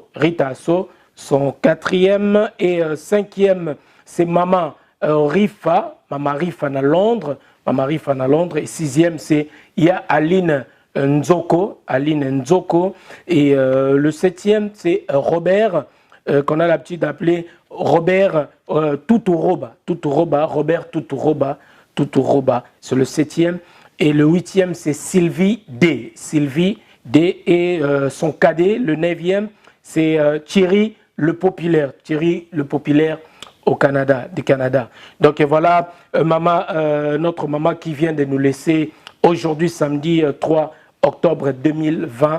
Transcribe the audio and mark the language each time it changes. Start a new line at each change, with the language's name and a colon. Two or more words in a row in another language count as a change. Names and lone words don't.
French: Rita Asso, son quatrième et cinquième, c'est Maman Rifa. Maman Rifa à Londres. Maman Rifa à Londres. Et sixième, c'est Aline Nzoko. Aline Nzoko. Et le septième, c'est Robert, qu'on a l'habitude d'appeler Robert Tuturoba. Tuturoba. Robert Tuturoba. Tuturoba. C'est le septième. Et le huitième, c'est Sylvie D. Sylvie D. Et son cadet, le neuvième, c'est Thierry Le Populaire. Thierry Le Populaire au Canada, du Canada. Donc voilà, notre maman qui vient de nous laisser aujourd'hui, samedi 3 octobre 2020.